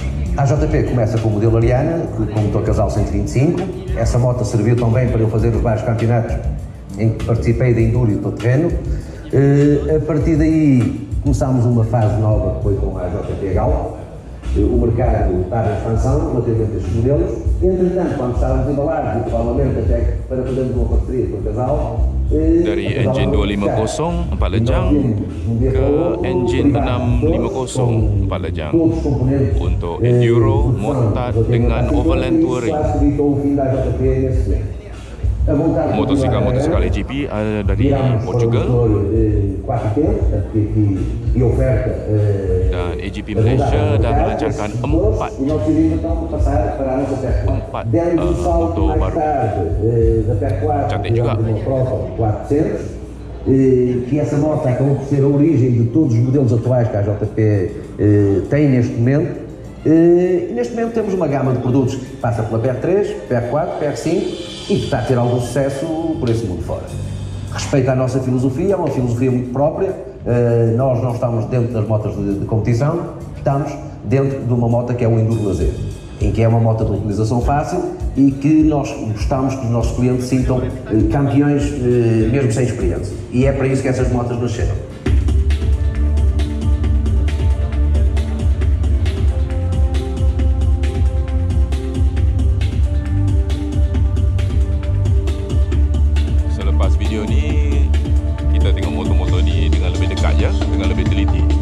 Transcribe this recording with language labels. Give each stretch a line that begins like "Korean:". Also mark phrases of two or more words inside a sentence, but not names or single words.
Portuguese: A JP começa com o modelo Ariana, com motor casal 125, essa moto serviu também para eu fazer os vários campeonatos em que participei de enduro e de todo-terreno. A partir daí começámos uma fase nova que foi com a JP Gal. O mercado está na expansão relativamente a estes modelos. Entretanto, quando estávamos embalados, e provavelmente até para fazermos uma parceria com o casal,
Malay: dari enjin 250 4 lejang ke enjin 650 4 lejang untuk enduro, motard dengan
English: overland touring.
Malay: Motosikal AJP dari Portugal dan AJP Malaysia dah melancarkan 4 motor baru. Cantik juga.
Portuguese: Que essa moto acabou por ser a origem de todos os modelos atuais que a JP tem neste momento. E neste momento temos uma gama de produtos que passa pela PR3, PR4, PR5 e que está a ter algum sucesso por esse mundo fora. Respeito à nossa filosofia, é uma filosofia muito própria. Nós não estamos dentro das motos de competição, estamos dentro de uma moto que é o Enduro Lazer, em que é uma moto de utilização fácil e que nós gostamos que os nossos clientes sintam campeões mesmo sem experiência. E é para isso que essas motos nasceram.
Malay: Selepas video ni, kita tengok motor-motor ni dengan lebih dekat ya, dengan lebih teliti.